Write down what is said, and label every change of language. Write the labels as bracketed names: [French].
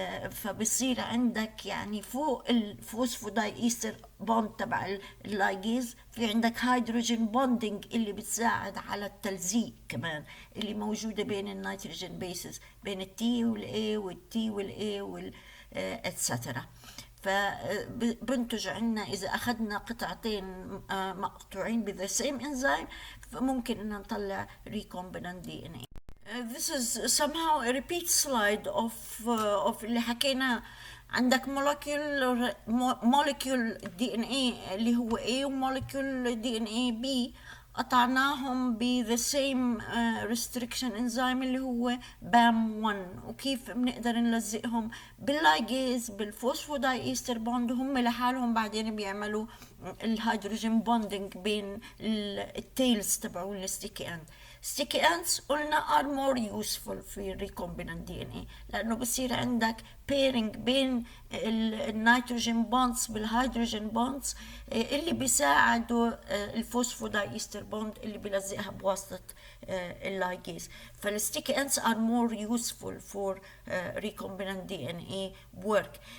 [Arabic] فبصير عندك يعني فوق الفوسفوداي ايستر بوند تبع اللايجيز في عندك هيدروجين بوندينج اللي بتساعد على التلزيق كمان، اللي موجوده بين النيتروجين بيسز بين التي والاي والتي والاي وال اتسترا. فبنتج عنا اذا اخذنا قطعتين مقطوعين بذا سيم انزيم فممكن ان نطلع recombinant DNA. [English] This is somehow a repeat slide of [Arabic] اللي حكينا. عندك molecule DNA اللي هو A ومولكيول DNA B قطعناهم ب [English] the same restriction enzyme [Arabic] اللي هو BAM1. وكيف بنقدر نلزقهم باللايجيز بالفوسفوداي ايستر بوند، هم لحالهم بعدين بيعملوا الهيدروجين بوندينج بين التيلز تبعون الستيكي اند. ستيكي اندز قلنا [English] are more useful [Arabic] في recombinant DNA لانه بصير عندك pairing بين النيتروجين بوندز بالهيدروجين بوندز اللي بيساعدوا الفوسفوداي ايستر بوند اللي بيلزقها بواسطة اللايجيز. فالستيكي اندز [English] are more useful for recombinant DNA work.